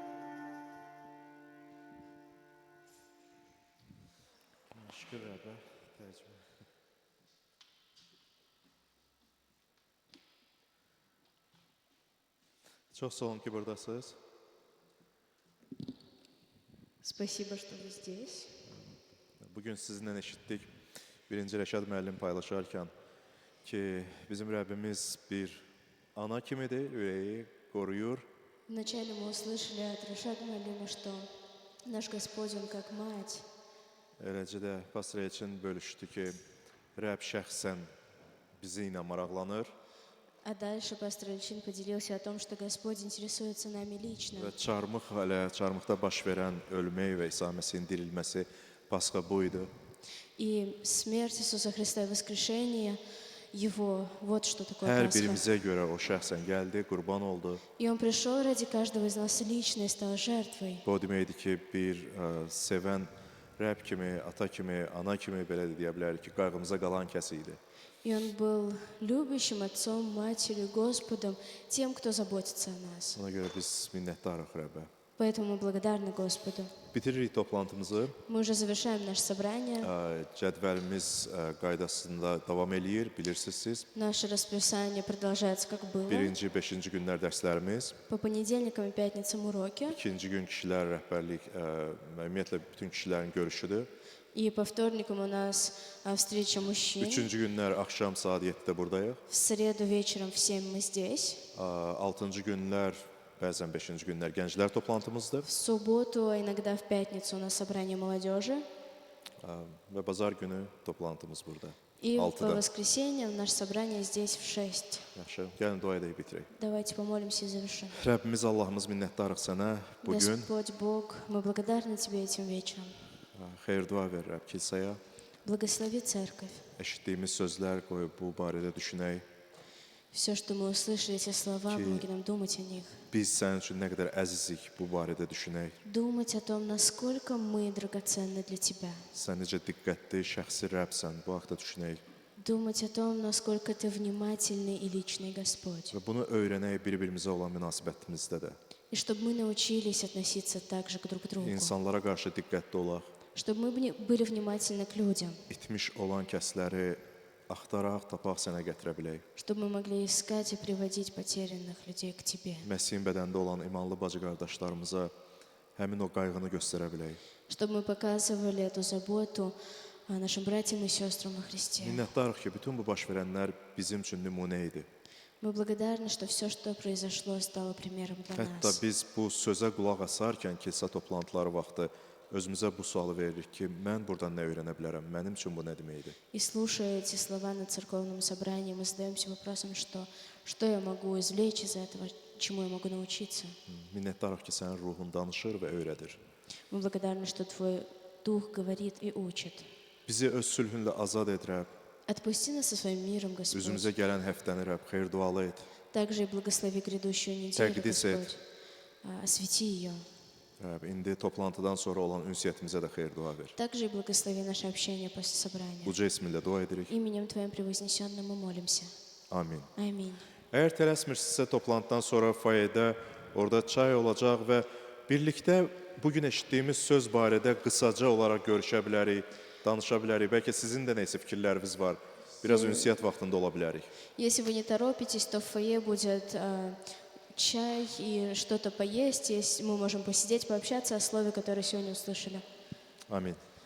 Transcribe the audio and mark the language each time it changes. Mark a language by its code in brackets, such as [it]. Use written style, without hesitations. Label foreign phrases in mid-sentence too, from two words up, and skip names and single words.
[az] Şükür Rəbbə. Çox sağ olun ki, buradasınız. [ru] Спасибо, что вы здесь. [az] Bugün sizinlə eşitdik. Birinci Rəşad müəllim paylaşarkən ki, bizim Rəbbimiz bir ana kimidir, ürəyi qoruyur. [ru] Вначале мы услышали от Рашада Малима, что наш Господь, Он как мать. [az] Eləcə də pastor üçün bölüşdü ki, Rəbb şəxsən bizi ilə maraqlanır [ru] А дальше пастор Ильчин поделился о том, что Господь интересуется нами лично. [az] və çarmıqda baş verən ölmək və İsa Məsihin dirilməsi Pasxa bu idi. [ru] И смерть Иисуса Христа и воскрешение Его, вот что такое [az] Hər [ru] Пасха. [az] birimizə görə o şəxsən gəldi, qurban oldu. [ru] И Он пришел ради каждого из нас лично и стал жертвой. [az] Bu o deməkdir ki, bir sevən Rəbb kimi, ata kimi, ana kimi belə də deyə bilərik ki, qayğımıza qalan kəs idi. [ru] И Он был любящим отцом, матерью, Господом, тем, кто заботится о нас. [az] Ona görə biz minnətdarıq Rəbbə. [ru] Поэтому мы благодарны Господу. [az] Bitiririk toplantımızı. [ru] Мы уже завершаем наше собрание. [az] Cədvəlimiz qaydasında davam eləyir, bilirsiniz siz. [ru] Наше расписание продолжается, как было. [az] Birinci, 5-ci günlər dərslərimiz. [ru] По понедельникам и пятницам уроки. [az] İkinci gün kişilər rəhbərlik, ümumiyyətlə bütün kişilərin görüşüdür. [ru] И по вторникам у нас встреча мужчин. [az] Üçüncü günlər axşam saat 7-də buradayıq. [ru] В среду вечером в 7 мы здесь. [az] Altıncı günlər, bəzən 5-ci günlər gənclər toplantımızdır. [ru] В субботу, а иногда в пятницу у нас собрание молодежи. [az] Və bazar günü toplantımız burada. [ru] И по [az] 6-da. [ru] воскресеньям наше собрание здесь в 6. [az] Yaxşı, gəlin dua edək bitirək. [ru] Давайте помолимся и завершим. [az] Rəbbimiz Allahımız minnətdarıq sənə bugün. [ru] Господь Бог, мы благодарны Тебе этим вечером. [az] Xeyir dua ver Rəbb kilsəyə. [ru] Благослови церковь. [az] Eşitdiyimiz sözlər qoyub bu barədə düşünək. [ru] Все, что мы услышали, эти слова, помоги нам думать о них. [az] Biz sənin üçün nə qədər əzizik bu barədə düşünək. [ru] Думать о том, насколько мы драгоценны для Тебя. [az] Sən necə diqqətli, şəxsi Rəbsən, bu haqda düşünək. [ru] Думать о том, насколько Ты внимательный и личный Господь. [az] Və bunu öyrənək bir-birimizə olan münasibətimizdə də. [ru] И чтобы мы научились относиться так же друг к другу. [az] İnsanlara qarşı diqqətli olaq. [ru] Чтобы мы были внимательны к людям. [az] İtmiş olan kəsləri axtaraq, tapaq sənə gətirə bilək. [ru] Чтобы мы могли искать и приводить потерянных людей к Тебе. [az] Məsihin bədəndə olan imanlı bacı qardaşlarımıza həmin o qayğını göstərə bilək. [ru] Чтобы мы показывали эту заботу нашим братьям и сестрам во Христе. [az] Minnətdarıq ki, bütün bu baş verənlər bizim üçün nümunə idi. [ru] Мы благодарны, что все, что произошло, стало примером для [az] Hətta [ru] нас. [az] biz bu sözə qulaq asarkən kilsə toplantıları vaxtı özümüzə bu sualı veririk ki, mən buradan nə öyrənə bilərəm? Mənim üçün bu nə deməkdir? [ru] И слушая эти слова на церковном собрании, мы задаемся вопросом, что я могу извлечь из этого, чему я могу научиться. [az] Minnətdarıq ki, sənin ruhun danışır və öyrədir. [ru] Мы благодарны, что Твой Дух говорит и учит. [az] Bizi öz sülhünlə azad et, Rəbb. [ru] Отпусти нас со своим миром, Господь. [az] Üzümüzə gələn həftəni, Rəbb, xeyir dualı et. [ru] Также и благослови грядущую неделю, [az] Təqdis et. [ru] Господь. Освети ее. [az] Rəbb, indi toplantıdan sonra olan ünsiyyətimizə də xeyir dua ver. [ru] Также и благослови наше общение после собрания. [az] Uca isminlə dua edirik. [ru] Именем Твоим превознесенным мы молимся. [az] Amin. [ru] Аминь. [az] Əgər tələsmirsinizsə, toplantıdan sonra fayədə orada çay olacaq və birlikdə bugün eşitdiyimiz söz barədə qısaca olaraq görüşə bilərik, danışa bilərik. Bəlkə sizin də nəsə fikirləriniz var. Biraz ünsiyyət vaxtında ola bilərik. [ru] Если вы не торопитесь, то в фойе будет чай и что-то поесть. Мы можем посидеть, пообщаться о слове, которое сегодня услышали. [az] Amin.